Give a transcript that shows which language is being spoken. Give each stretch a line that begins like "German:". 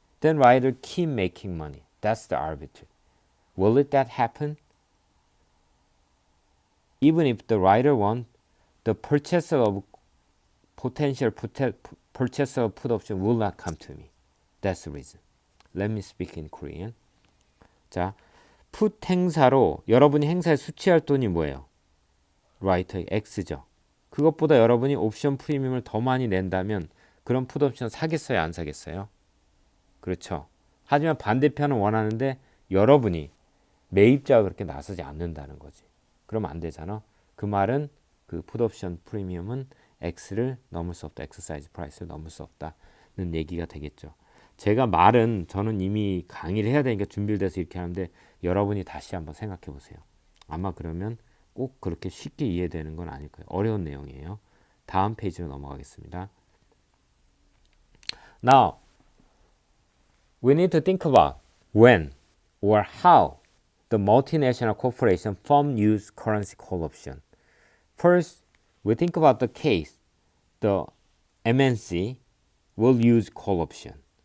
English: Then writer keep making money. That's the arbitrage. Will it that happen? Even if the writer won, the purchaser of potential purchaser of put option will not come to me. That's the reason. Let me speak in Korean.
Korean: 자, put 행사로 여러분이 행사에 수취할 돈이 뭐예요? writer의 X죠. 그것보다 여러분이 옵션 프리미엄을 더 많이 낸다면 그런 풋 옵션 사겠어요? 안 사겠어요? 그렇죠. 하지만 반대편은 원하는데 여러분이 매입자가 그렇게 나서지 않는다는 거지. 그러면 안 되잖아. 그 말은 그 풋 옵션 프리미엄은 X를 넘을 수 없다. 엑서사이즈 프라이스를 넘을 수 없다는 얘기가 되겠죠. 제가 말은 저는 이미 강의를 해야 되니까 준비를 돼서 이렇게 하는데 여러분이 다시 한번 생각해 보세요. 아마 그러면 꼭 그렇게 쉽게 이해되는 건 아닐 거예요. 어려운 내용이에요. 다음 페이지로 넘어가겠습니다.
English: Now, we need to think about when or how the multinational corporation firm use currency call option. First, we think about the case the MNC will use call option.